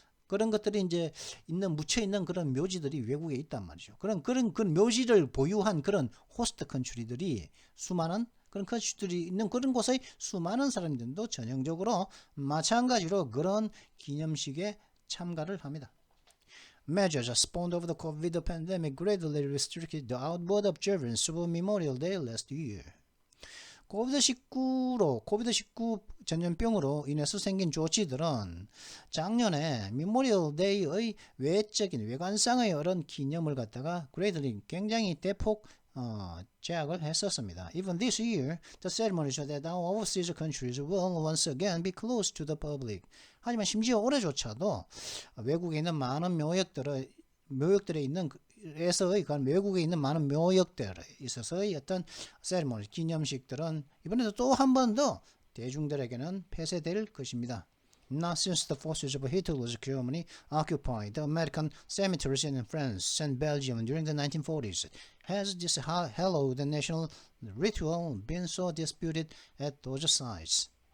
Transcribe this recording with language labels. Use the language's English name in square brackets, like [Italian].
[Korean] 그런 것들이 이제 묻혀 있는 그런 묘지들이 외국에 있단 말이죠. 그런 묘지를 보유한 그런 호스트 컨트리들이 수많은 그런 컨트리들이 있는 그런 곳의 수많은 사람들도 전형적으로 마찬가지로 그런 기념식에 참가를 합니다. [English] Measures spawned of the COVID pandemic greatly restricted the outward observance of Memorial Day last year. [Korean] 코비드19 전염병으로 인해서 생긴 조치들은 작년에 메모리얼 데이의 외적인 외관상의 이런 기념을 갖다가 그레이들이 굉장히 대폭 제약을 했었습니다. [English] Even this year, the ceremony showed that our overseas countries will once again be closed to the public. [Korean] 하지만 심지어 올해조차도 외국에 있는 많은 묘역들에 있는 에서의 외국에 있는 많은 묘역들에 있어서의 어떤 세리머니 기념식들은 이번에도 또 한 번 더 대중들에게는 폐쇄될 것입니다. [English] Not since the forces of Hitler's Germany occupied the American cemeteries in France and Belgium during the 1940s has this hallowed national ritual been so disputed at those sites.